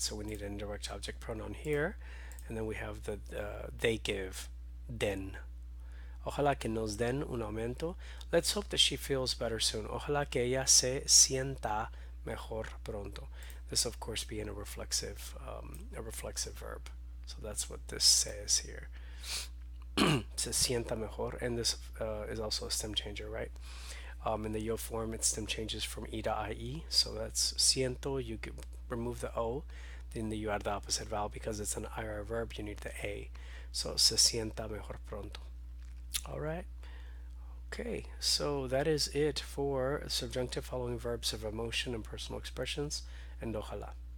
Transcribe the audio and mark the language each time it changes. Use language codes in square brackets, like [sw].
[en] So we need an indirect object pronoun here, and then we have the they give, den. [es] Ojalá que nos den un aumento. [en] Let's hope that she feels better soon. [es] Ojalá que ella se sienta mejor pronto. [en] This, of course, being a reflexive verb. So that's what this says here. [es] Se sienta mejor, [en] and this is also a stem changer, right? In the yo form, it stem changes from e to ie. So that's siento. You remove the o, then you add the opposite vowel. Because it's an IR verb, you need the a. So [es] se sienta mejor pronto. [en] All right. Okay, so that is it for subjunctive following verbs of emotion and personal expressions and ojalá.